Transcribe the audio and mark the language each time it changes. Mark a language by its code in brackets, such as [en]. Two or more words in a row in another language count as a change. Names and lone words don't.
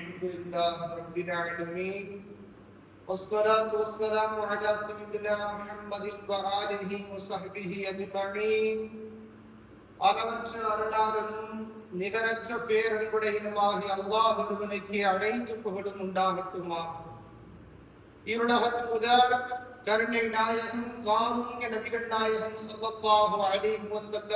[ar] الحمد لله رب العالمين والصلاة والسلام على سيدنا محمد وآله وصحبه أجمعين. [ta] அளவற்ற அருளாளனும் நிகரற்ற பேரன்புடையனுமாகிய அல்லாஹ் ஒருவனுக்கு அனைத்து புகழும் உண்டாகட்டுமா. இவ்வுலகத்துதர் கருணை நாயகம் காருண்ய நபிகள் நாயகம் [ar] صلى الله عليه وسلم